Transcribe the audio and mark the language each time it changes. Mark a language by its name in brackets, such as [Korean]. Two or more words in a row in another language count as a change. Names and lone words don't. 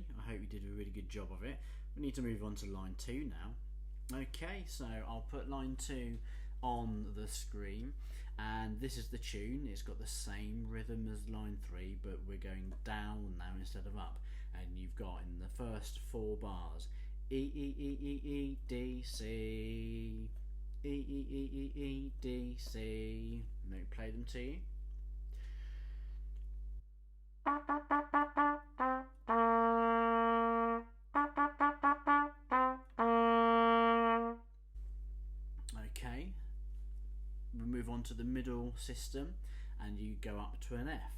[English] I hope you did a really good job of it. We need to move on to line 2 now. Okay, so I'll put line 2 on the screen, and this is the tune. It's got the same rhythm as line 3, but we're going down now instead of up, and you've got in the first 4 bars E, E, E, E, E, D, C, E, E, E, E, E, D, C. Let me play them to you. Okay, we move on to the middle system, and you go up to an F.